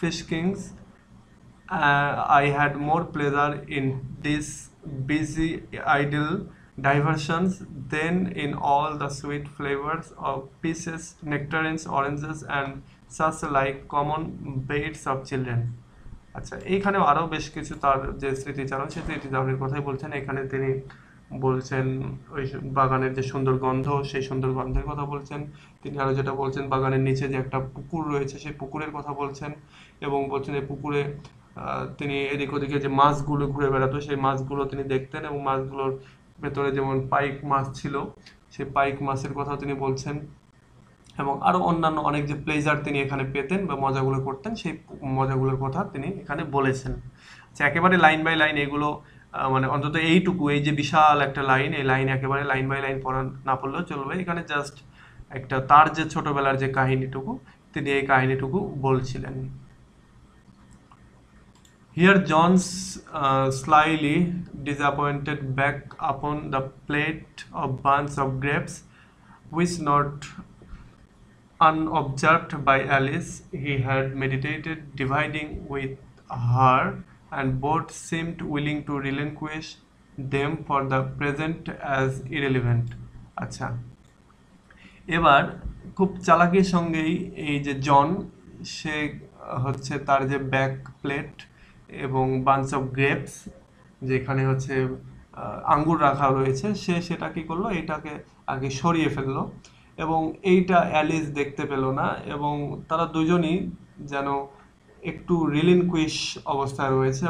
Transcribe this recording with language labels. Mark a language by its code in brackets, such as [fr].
[en] kings, I had more pleasure in these busy idle diversions than in all the sweet flavors of peaches, nectarines, oranges, and such like common baits of children. [bn] আচ্ছা, এইখানেও আরও বেশ কিছু তার যে স্মৃতিচারণ, সেই স্মৃতিচারণের কথাই বলছেন। এখানে তিনি বলছেন ওই বাগানের যে সুন্দর গন্ধ, সেই সুন্দর গন্ধের কথা বলছেন। তিনি আরও যেটা বলছেন, বাগানের নিচে যে একটা পুকুর রয়েছে সেই পুকুরের কথা বলছেন, এবং বলছেন এই পুকুরে তিনি এদিক ওদিকে যে মাছগুলো ঘুরে বেড়াতো সেই মাছগুলো তিনি দেখতেন, এবং মাছগুলোর ভেতরে যেমন পাইক মাছ ছিল সেই পাইক মাছের কথা তিনি বলছেন, এবং আরো অন্যান্য অনেক যে প্লেজার তিনি এখানে পেতেন বা মজাগুলো করতেন সেই মজাগুলোর কথা তিনি এখানে বলেছেন। আচ্ছা, একেবারে লাইন বাই লাইন এগুলো মানে অন্তত এইটুকু, এই যে বিশাল একটা লাইন, এই লাইন একেবারে লাইন বাই লাইন পড়া না পড়লেও চলবে। এখানে জাস্ট একটা তার যে ছোটবেলার যে কাহিনীটুকু, তিনি এই কাহিনীটুকু বলছিলেন। [en] Here John slyly disappointed back upon the plate of bunch of grapes, which not unobserved by Alice, he had meditated dividing with her, and both seemed willing to relinquish them for the present as irrelevant. [bn] আচ্ছা, এবার খুব চালাকির সঙ্গেই এই যে জন, সে হচ্ছে তার যে back plate এবং [en] bunch of grapes, [bn] যেখানে হচ্ছে আঙ্গুর রাখা রয়েছে, সে সেটা কি করলো, এইটাকে আগে সরিয়ে ফেললো, এবং এইটা অ্যালিস দেখতে পেল না, এবং তারা দুজনই যেন একটু রিলিনকুইশ অবস্থায় রয়েছে।